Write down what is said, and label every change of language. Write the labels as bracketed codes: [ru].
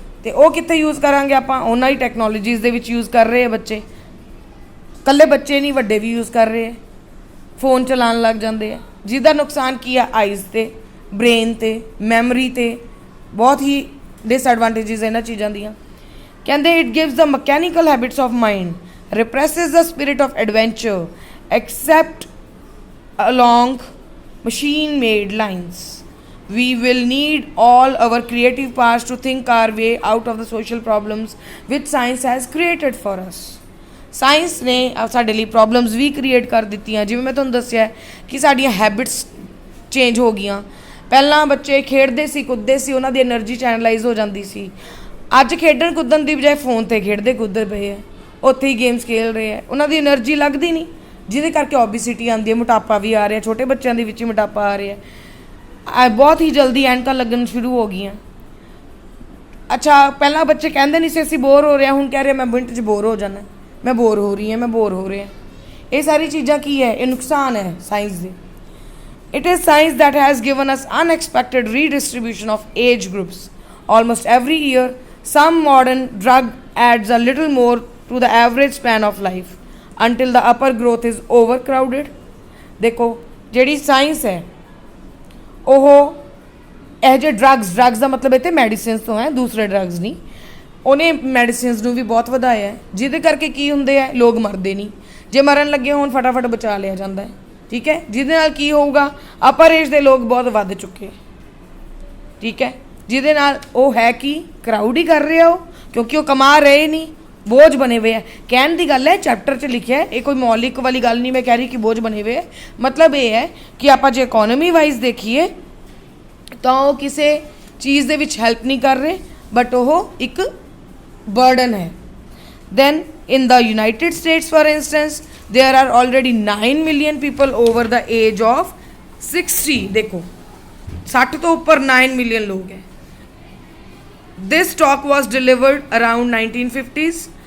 [pa] ਅਤੇ ਉਹ ਕਿੱਥੇ ਯੂਜ਼ ਕਰਾਂਗੇ ਆਪਾਂ, ਉਹਨਾਂ ਹੀ ਟੈਕਨੋਲੋਜੀਜ਼ ਦੇ ਵਿੱਚ ਯੂਜ਼ ਕਰ ਰਹੇ ਆ ਬੱਚੇ। ਇਕੱਲੇ ਬੱਚੇ ਨਹੀਂ, ਵੱਡੇ ਵੀ ਯੂਜ਼ ਕਰ ਰਹੇ ਹੈ, ਫ਼ੋਨ ਚਲਾਉਣ ਲੱਗ ਜਾਂਦੇ ਆ, ਜਿਹਦਾ ਨੁਕਸਾਨ ਕੀ ਆ ਆਈਜ਼ 'ਤੇ, ਬ੍ਰੇਨ 'ਤੇ, ਮੈਮਰੀ 'ਤੇ, ਬਹੁਤ ਹੀ ਡਿਸਐਡਵਾਂਟੇਜਿਸ ਇਹਨਾਂ ਚੀਜ਼ਾਂ ਦੀਆਂ। ਕਹਿੰਦੇ [en] It gives the mechanical habits of mind, represses the spirit of adventure except along machine made lines। we will need all our creative powers to think our way out of the social problems which science has created for us। [pa] Science ਨੇ ਸਾਡੇ ਲਈ problems ਵੀ create ਕਰ ਦਿੱਤੀਆਂ। ਜਿਵੇਂ ਮੈਂ ਤੁਹਾਨੂੰ ਦੱਸਿਆ ਕਿ ਸਾਡੀਆਂ ਹੈਬਿਟਸ ਚੇਂਜ ਹੋ ਗਈਆਂ। ਪਹਿਲਾਂ ਬੱਚੇ ਖੇਡਦੇ ਸੀ, ਕੁੱਦਦੇ ਸੀ, ਉਹਨਾਂ ਦੀ ਐਨਰਜੀ ਚੈਨਲਾਈਜ਼ ਹੋ ਜਾਂਦੀ ਸੀ। ਅੱਜ ਖੇਡਣ ਕੁੱਦਣ ਦੀ ਬਜਾਏ ਫੋਨ 'ਤੇ ਖੇਡਦੇ ਕੁੱਦਦੇ ਪਏ ਹੈ, ਉੱਥੇ ਹੀ ਗੇਮਸ ਖੇਡ ਰਹੇ ਹੈ, ਉਹਨਾਂ ਦੀ ਐਨਰਜੀ ਲੱਗਦੀ ਨਹੀਂ, ਜਿਹਦੇ ਕਰਕੇ ਓਬੀਸਿਟੀ ਆਉਂਦੀ ਹੈ, ਮੋਟਾਪਾ ਵੀ ਆ ਰਿਹਾ, ਛੋਟੇ ਬੱਚਿਆਂ ਦੇ ਵਿੱਚ ਹੀ ਮੋਟਾਪਾ ਆ ਰਿਹਾ, ਬਹੁਤ ਹੀ ਜਲਦੀ ਐਨਕਾਂ ਲੱਗਣ ਸ਼ੁਰੂ ਹੋ ਗਈਆਂ। ਅੱਛਾ ਪਹਿਲਾਂ ਬੱਚੇ ਕਹਿੰਦੇ ਨਹੀਂ ਸੀ ਅਸੀਂ ਬੋਰ ਹੋ ਰਹੇ ਹਾਂ, ਹੁਣ ਕਹਿ ਰਹੇ ਮੈਂ ਮਿੰਟ 'ਚ ਬੋਰ ਹੋ ਜਾਣਾ, ਮੈਂ ਬੋਰ ਹੋ ਰਹੀ ਹਾਂ, ਮੈਂ ਬੋਰ ਹੋ ਰਿਹਾ। ਇਹ ਸਾਰੀ ਚੀਜ਼ਾਂ ਕੀ ਹੈ, ਇਹ ਨੁਕਸਾਨ ਹੈ ਸਾਇੰਸ ਦੇ। [en] It is science that has given us unexpected redistribution of age groups almost every year. some modern drug adds a little more to the average span of life until the upper growth is overcrowded। [hi] देखो [pa] ਜਿਹੜੀ science ਹੈ ਉਹ ਇਹ ਜਿਹੇ drugs ਦਾ ਮਤਲਬ ਇੱਥੇ medicines ਤੋਂ ਹੈ, ਦੂਸਰੇ ਡਰੱਗਸ ਨਹੀਂ। ਉਹਨੇ ਮੈਡੀਸਿਨਸ ਨੂੰ ਵੀ ਬਹੁਤ ਵਧਾਇਆ ਹੈ, ਜਿਹਦੇ ਕਰਕੇ ਕੀ ਹੁੰਦੇ ਆ, ਲੋਕ ਮਰਦੇ ਨਹੀਂ। ਜੇ ਮਰਨ ਲੱਗੇ ਹੋਣ ਫਟਾਫਟ ਬਚਾ ਲਿਆ ਜਾਂਦਾ ਹੈ, ਠੀਕ ਹੈ। ਜਿਹਦੇ ਨਾਲ ਕੀ ਹੋਊਗਾ, ਅਪਰ ਏਜ ਦੇ ਲੋਕ ਬਹੁਤ ਵੱਧ ਚੁੱਕੇ, ਠੀਕ ਹੈ। ਜਿਹਦੇ ਨਾਲ ਉਹ ਹੈ ਕਿ ਕਰਾਊਡ ਹੀ ਕਰ ਰਿਹਾ ਉਹ, ਕਿਉਂਕਿ ਉਹ ਕਮਾ ਰਹੇ ਨਹੀਂ, ਬੋਝ ਬਣੇ ਹੋਏ ਹੈ। ਕਹਿਣ ਦੀ ਗੱਲ ਹੈ, ਚੈਪਟਰ 'ਚ ਲਿਖਿਆ, ਇਹ ਕੋਈ ਮੌਲਿਕ ਵਾਲੀ ਗੱਲ ਨਹੀਂ ਮੈਂ ਕਹਿ ਰਹੀ ਕਿ ਬੋਝ ਬਣੇ ਹੋਏ ਹੈ। ਮਤਲਬ ਇਹ ਹੈ ਕਿ ਆਪਾਂ ਜੇ ਇਕੋਨਮੀ ਵਾਈਜ਼ ਦੇਖੀਏ ਤਾਂ ਉਹ ਕਿਸੇ ਚੀਜ਼ ਦੇ ਵਿੱਚ ਹੈਲਪ ਨਹੀਂ ਕਰ ਰਹੇ, ਬਟ ਉਹ ਇੱਕ ਬਰਡਨ ਹੈ। [en] then in the United States for instance there are already 9 million people over the age of 60, [hi] देखो 60 तो ऊपर 9 million लोग हैं। [en] This talk was delivered around 1950s.